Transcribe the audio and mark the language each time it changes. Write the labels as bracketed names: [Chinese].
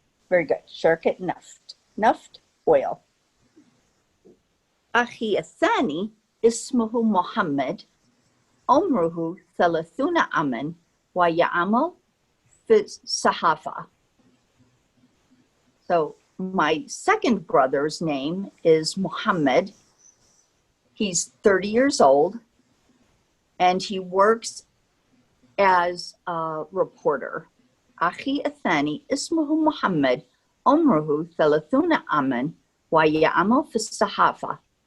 [English] Very good. [Arabic] شركة نفط. نفط, [English] oil. [Arabic] أخي الثاني اسمه محمد عمره 30 عاما ويعمل في الصحافة. [English] So my second brother's name is Muhammad. He's 30 years old and he works as a reporter. [Arabic] أخي الثاني اسمه محمد عمره 30 عاما ويعمل في الصحافة.